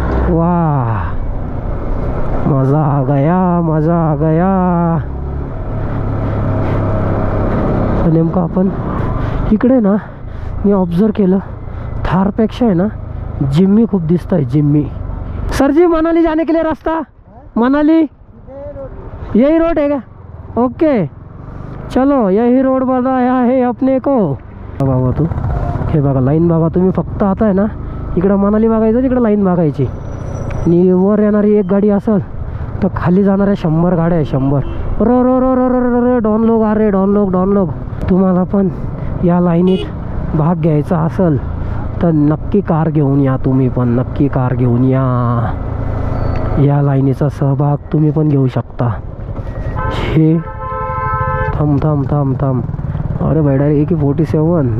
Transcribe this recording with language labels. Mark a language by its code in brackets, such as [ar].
[hi] वा मजा आ गया. [mr] नेमकं आपण इकडे ना मी ऑब्झर्व केलं थारपेक्षा आहे ना जिम्मी खूप दिसत आहे. जिम्मी. [hi] सर जी मनाली जाने के लिए रास्ता मनाली यही रोड है क्या? ओके चलो यही रोड बनाया है अपने को. [mr] बाबा तू हे बघा लाईन बघा तुम्ही. फक्त आता आहे ना इकडं मनाली बघायचं तिकडं लाईन बघायची. आणि वर येणारी एक गाडी असेल तर खाली जाणाऱ्या 100 गाड्या आहे. 100 row row row row row row don लोग आ रे डॉन लोग. तुम्हाला पण या लाईनीत भाग घ्यायचा असेल तर नक्की कार घेऊन या. तुम्ही पण नक्की कार घेऊन या लाईनीचा सहभाग तुम्ही पण घेऊ शकता. हे थांब. अरे भाई डायरेक्ट AK-47.